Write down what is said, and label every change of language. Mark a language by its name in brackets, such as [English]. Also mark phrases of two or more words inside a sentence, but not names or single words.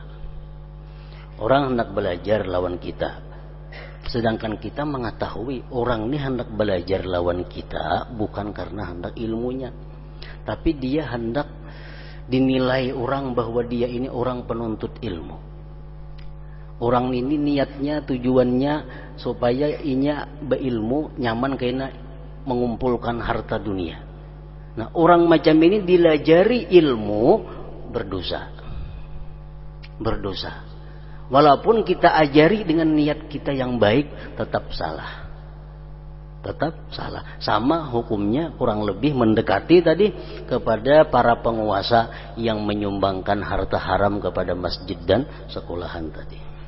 [Indonesian] Orang hendak belajar lawan kita, sedangkan kita mengetahui orang ini hendak belajar lawan kita bukan karena hendak ilmunya, tapi dia hendak dinilai orang bahwa dia ini orang penuntut ilmu. [Banjar] Orang ini niatnya, tujuannya supaya inya berilmu nyaman kena mengumpulkan harta dunia. Nah orang macam ini dilajari ilmu berdosa. Berdosa. [Indonesian] Walaupun kita ajari dengan niat kita yang baik, tetap salah. Tetap salah. Sama hukumnya kurang lebih mendekati tadi kepada para penguasa yang menyumbangkan harta haram kepada masjid dan sekolahan tadi.